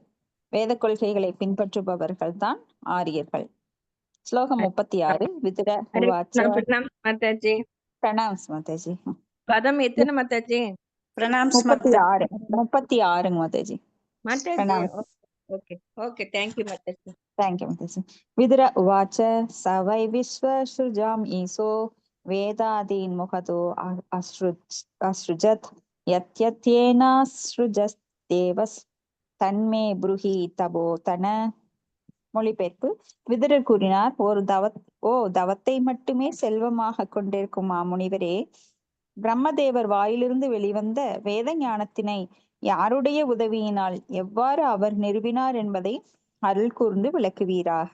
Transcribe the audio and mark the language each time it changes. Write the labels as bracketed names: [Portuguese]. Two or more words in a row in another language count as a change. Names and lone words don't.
[Tamil] வேத கொள்கைகளை பின்பற்றுபவர்கள் தான் ஆரியர்கள். ஸ்லோகம் 36. விதுர ஹரே உவாச்ச. கிருஷ்ணா. பிரணாம் மாதாஜி. பிரணாம் மாதாஜி. பதம் எத்தனை மாதாஜி? பிரணாம் 36. 36 மாதாஜி. மாதாஜி. பிரணாம். [English] okay okay, thank you மாதாஜி. Thank you, [Sanskrit] माताजी। विदुर उवाच सवै विश्वसृजाम् ईशो वेदादीन् मुखतो असृजत् यत्यत्येन सृजस् देवस् तन्मे ब्रूहि तपोधन. [Tamil] மொழிபெயர்ப்பு. விதுரர் கூறினார், தவத்தை மட்டுமே செல்வமாக கொண்டிருக்கும் மாமுனிவரே, பிரம்மதேவர் வாயிலிருந்து வெளிவந்த வேத ஞானத்தினை யாருடைய உதவியினால் எவ்வாறு அவர் நிறுவினார் என்பதை அருள் கூர்ந்து விளக்குவீராக.